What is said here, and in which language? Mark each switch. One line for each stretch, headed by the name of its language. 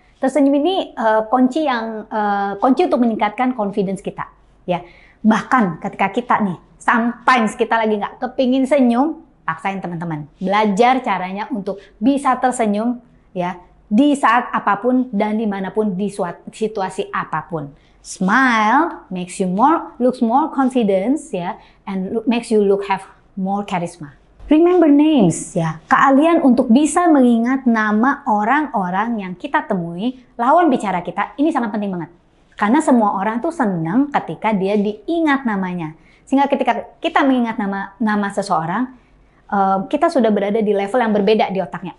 Indonesian: Tersenyum ini kunci untuk meningkatkan confidence kita. Ya, bahkan ketika kita nih, sometimes kita lagi nggak kepingin senyum, paksain teman-teman. Belajar caranya untuk bisa tersenyum, ya. Di saat apapun dan dimanapun, di situasi apapun.
English: Smile makes you looks more confidence, ya, and makes you have more charisma. Remember names
Indonesian: ya, keahlian untuk bisa mengingat nama orang-orang yang kita temui, lawan bicara kita, ini sangat penting banget. Karena semua orang tuh senang ketika dia diingat namanya. Sehingga ketika kita mengingat nama seseorang, kita sudah berada di level yang berbeda di otaknya.